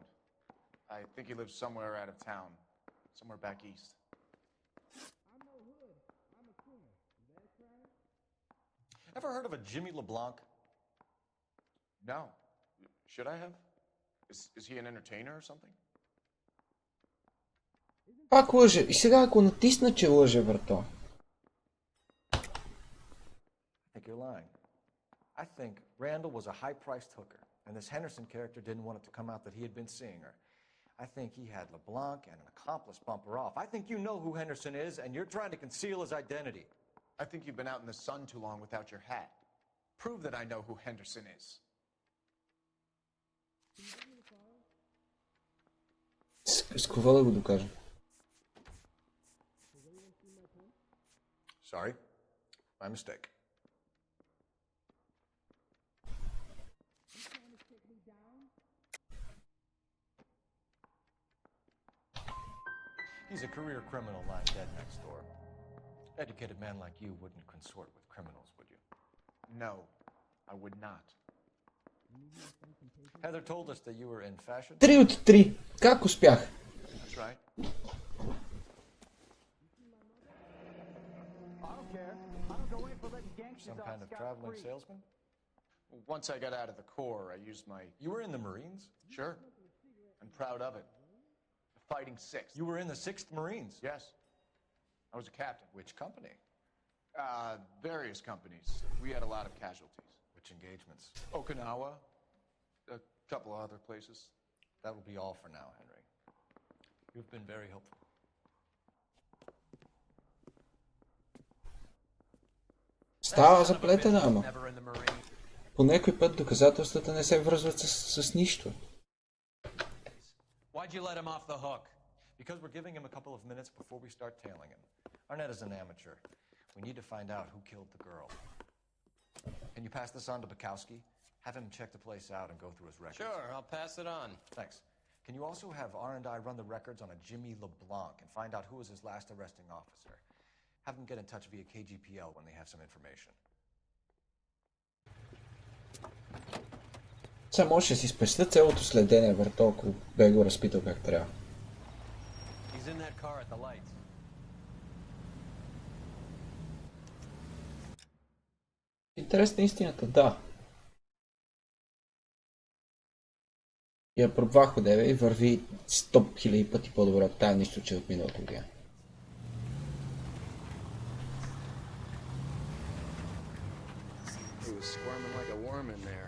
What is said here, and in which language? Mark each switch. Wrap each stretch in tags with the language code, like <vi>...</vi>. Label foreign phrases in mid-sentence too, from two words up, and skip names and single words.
<en>I think he lives somewhere out of town. Somewhere back east. Ever heard of a Jimmy LeBlanc? No. Should I have? Is he an entertainer or something?</en> <bg>Пак лъже. И сега ако натисна, че лъже, брато.</bg> <en>I think you're lying. I think Randall was a high-priced hooker, and this Henderson character didn't want it to come out that he had been seeing her. I think he had LeBlanc and an accomplice bump her off. I think you know who Henderson is, and you're trying to conceal his identity. I think you've been out in the sun too long without your hat. Prove that I know who Henderson is.</en> <bg>С какво да го докажа?</bg> <en>Sorry. My mistake. He's a career criminal lying dead next door. Educated man like you wouldn't consort with criminals, would you? No, I would not. Heather told us that you were in fashion.</en> <bg>3 от 3. Как успях?</bg> <en>That's right. Some kind of traveling salesman? Once I got out of the Corps, I used my... You were in the Marines? Sure. I'm proud of it. The Fighting Sixth. You were in the 6th Marines? Yes. I was a captain. Which company? Various companies. We had a lot of casualties. Which engagements? Okinawa. A couple of other places. That will be all for now, Henry. You've been very helpful.</en> <bg>Става заплетена, ама. По някой път доказателствата не се връзват с нищо.</bg> <en>Why'd you let him off the hook? Because we're giving him a couple of minutes before we start tailing him. Arnett is an amateur. We need to find out who killed the girl. Can you pass this on to Bukowski? Have him check the place out and go through his records. Sure, I'll pass it on. Thanks. Can you also have R&I run the records on a Jimmy LeBlanc and find out who was his last arresting officer? Have them get in touch via KGPL when they have some information.</en> <bg>Сега може да си спестя цялото следене, брато, ако бе го разпитал как трябва.</bg> <en>He's in that car at the lights.</en> <bg>Интересна истината, да. Я пробвах одеве и върви 100 000 пъти по-добре от тая нищо, че от миналото година.</bg> <en>He was squirming like a worm in there.</en>